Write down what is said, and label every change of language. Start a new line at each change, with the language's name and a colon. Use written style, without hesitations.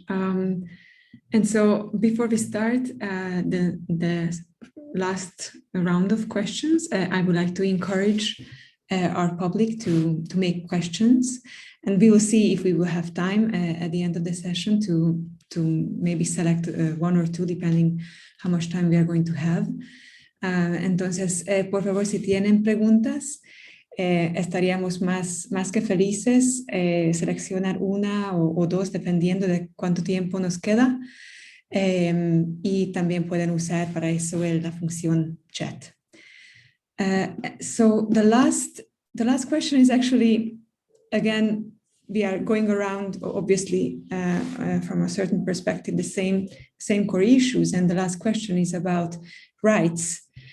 English: And so before we start the last round of questions, I would like to encourage our public to make questions, and we will see if we will have time at the end of the session to maybe select one or two, depending how much time we are going to have.
Spanish: Entonces, por favor, si tienen preguntas, estaríamos más que felices seleccionar una o dos, dependiendo de cuánto tiempo nos queda. Y también pueden usar para eso la función chat.
English: So the last question is actually, again, we are going around, obviously, from a certain perspective, the same core issues. And the last question is about rights.